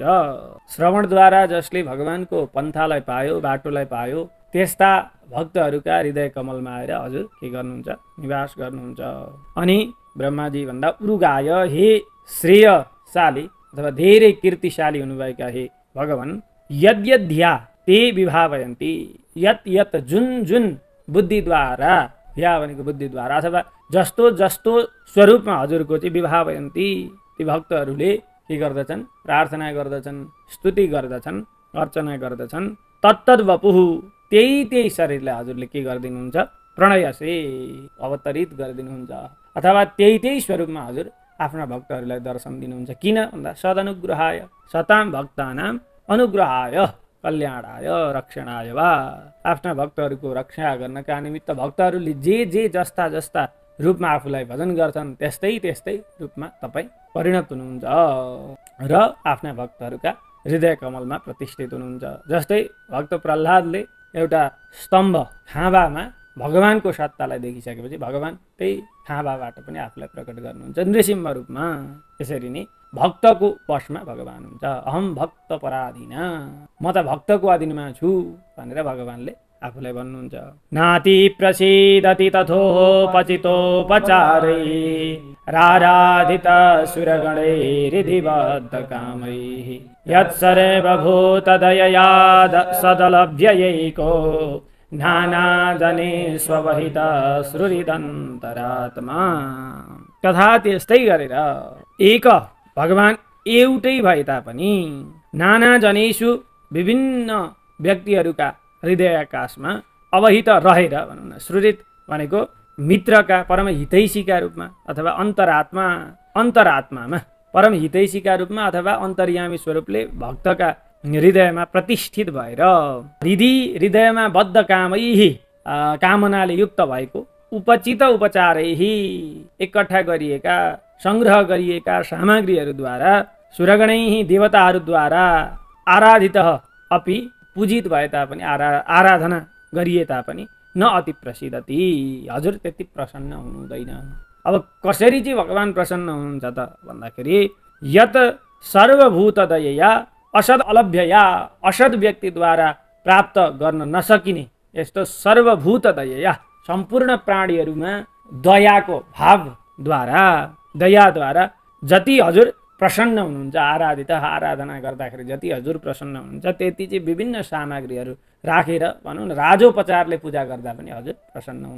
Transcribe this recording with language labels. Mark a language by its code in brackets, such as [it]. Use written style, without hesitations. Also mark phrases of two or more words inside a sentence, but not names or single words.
[ne] श्रवणद्वारा जसले भगवानको पन्थालाई पायो, बाटोलाई पायो, त्यस्ता भक्तहरूका हृदय कमलमा आएर हजुर के गर्नुहुन्छ? निवास गर्नुहुन्छ। अनि ब्रह्माजी भन्दा उरुगाय, हे श्रेयशाली अथवा धेरै कीर्तिशाली हुनुभएका हे भगवान, [sa] यद्यद्ध्या ते विभावयन्ति, [ne] यत यत जुन जुन बुद्धिद्वारा, या भनेको बुद्धिद्वारा अथवा जस्तो जस्तो स्वरूपमा हजुरको चाहिँ विभावयन्ति ती भक्तहरूले के गर्दछन्? प्रार्थना गर्दछन्, स्तुति गर्दछन्, अर्चना गर्दछन्। [sa] तत्तद् वपुः, [ne] त्यही शरीरलाई हजुरले के गरिदिनुहुन्छ? प्रणयसे अवतरित गरिदिनुहुन्छ अथवा त्यही स्वरूपमा हजुर आफ्ना भक्तहरूलाई दर्शन दिनुहुन्छ। किन भन्दा [sa] सदनुग्रहाय, सताम भक्तानाम अनुग्रहाय कल्याणाय रक्षणाय वा। [ne] आफ्ना भक्तहरूको रक्षा गर्नका निमित्त भक्तहरूले जे जस्ता जस्ता रूपमा आफूलाई भजन गर्छन् त्यस्तै रूपमा तपाईँ परिणत हुनुहुन्छ र आफ्ना भक्तहरूका हृदय कमलमा प्रतिष्ठित हुनुहुन्छ। जस्तै भक्त प्रह्लादले एउटा स्तम्भ खाँबामा भगवानको सत्तालाई देखिसकेपछि भगवान त्यही खाँबाबाट पनि आफूलाई प्रकट गर्नुहुन्छ नृसिंह रूपमा। त्यसरी नै भक्तको वशमा भगवान हुन्छ। [sa] अहम भक्त पराधीन, [ne] म त भक्तको अधीनमा छु भनेर भगवानले आफूलाई भन्नुहुन्छ। [sa] नाति प्रसीदति तथोपचितोपचारै राराधित सुरगणैरिधिबद्ध कामैः यत्सर्वभूतदयया सदलभ्ययैको नानाजने स्ववहित श्रुरिदन्तरात्मा। [ne] तथा त्यस्तै गरेर एक भगवान एउटै भए तापनि [sa] नाना जनेषु [ne] विभिन्न व्यक्तिहरूका हृदय आकाशमा अवहित रहेर भनौँ न, श्रुरित भनेको मित्रका परम हितैषीका रूपमा अथवा अन्तरात्मामा परम हितैषीका रूपमा अथवा अन्तर्यामी स्वरूपले भक्तका हृदयमा प्रतिष्ठित भएर हृदयमा [sa] बद्ध कामैः [ne] कामनाले युक्त भएको उपचित उपचारैहि एकट्ठा गरिएका संग्रह गरिएका सामग्रीहरूद्वारा सुरगणैहि देवताहरूद्वारा [sa] आराधितः अपि [ne] पूजित भए तापनि आराधना गरिए तापनि [sa] न अति प्रसिद्धति [ne] हजुर त्यति प्रसन्न हुनुहुँदैन। अब कसरी चाहिँ भगवान प्रसन्न हुनुहुन्छ त भन्दाखेरि [sa] यत सर्वभूत दयया असद अलभ्यया [ne] असद व्यक्तिद्वारा प्राप्त गर्न नसकिने यस्तो [sa] सर्वभूत दयया [ne] सम्पूर्ण प्राणीहरूमा दयाको भावद्वारा दयाद्वारा जति हजुर प्रसन्न हुनुहुन्छ आराधना गर्दाखेरि जति हजुर प्रसन्न हुनुहुन्छ त्यति चाहिँ विभिन्न सामग्रीहरू राखेर भनौँ न राजोपचारले पूजा गर्दा पनि हजुर प्रसन्न हुनु।